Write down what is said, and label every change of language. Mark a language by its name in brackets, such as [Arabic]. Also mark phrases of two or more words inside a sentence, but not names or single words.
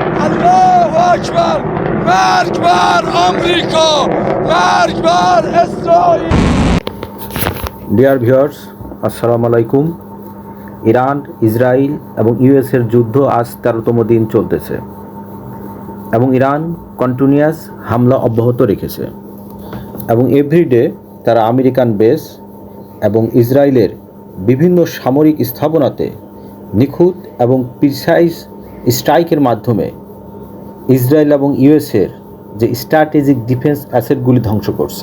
[Arabic] الله أكبر! [Persian] مرگ بر آمریکا! مرگ بر اسرائیل! [English] dear viewers, [Arabic] السلام عليكم. [Bangla] ইরান, ইসরায়েল এবং ইউএসের যুদ্ধ আজ 13তম দিন চলতেছে এবং ইরান কন্টিনিউয়াস হামলা অব্যাহত রেখেছে এবং এভরিডে তারা [English] American base [Bangla] এবং ইসরায়েলের বিভিন্ন সামরিক স্থাপনাতে নিখুঁত এবং [English] precise strike [Bangla] মাধ্যমে ইসরায়েল এবং ইউএসের যে [English] strategic defense assets [Bangla] ধ্বংস করছে।